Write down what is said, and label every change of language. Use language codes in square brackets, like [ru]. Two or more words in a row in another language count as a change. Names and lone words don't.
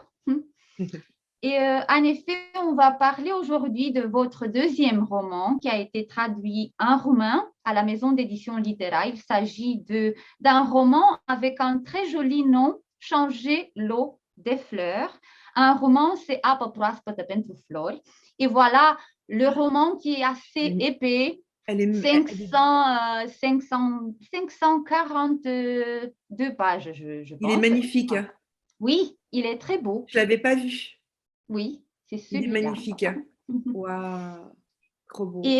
[fr] Et en effet, on va parler aujourd'hui de votre deuxième roman qui a été traduit en roumain à la maison d'édition littéraire. Il s'agit d'un roman avec un très joli nom, Changer l'eau des fleurs. Un roman, c'est Apă proaspătă pentru flori. Et voilà, le roman qui est assez Elle épais, elle est, elle est- 542 pages, je il est pense. magnifique, hein. Oui, il est très beau. Je l'avais pas vu. Oui, c'est Il est celui-là. magnifique. Waouh, trop beau.